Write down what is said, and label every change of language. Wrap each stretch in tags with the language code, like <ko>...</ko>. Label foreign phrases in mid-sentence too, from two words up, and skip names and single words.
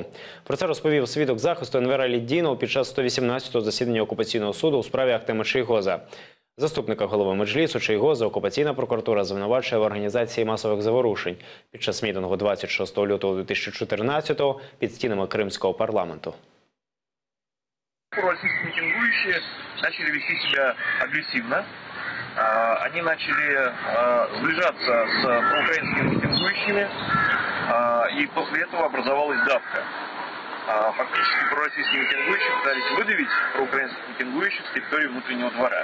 <uk>Про це розповів свідок захисту Енвера Ліддінов під час 118-го засідання окупаційного суду у справі Ахтема Чийгоза. Заступника голови Меджлісу Чийгоза окупаційна прокуратура звинувачує в організації масових заворушень під час мітингу 26 лютого 2014-го під стінами Кримського парламенту.</uk> <ru>Пророссийские митингующие начали вести себя агрессивно. Они начали сближаться с проукраинскими митингующими, и после этого образовалась давка. Фактически пророссийские митингующие пытались выдавить проукраинских митингующих с территории внутреннего двора.</ru>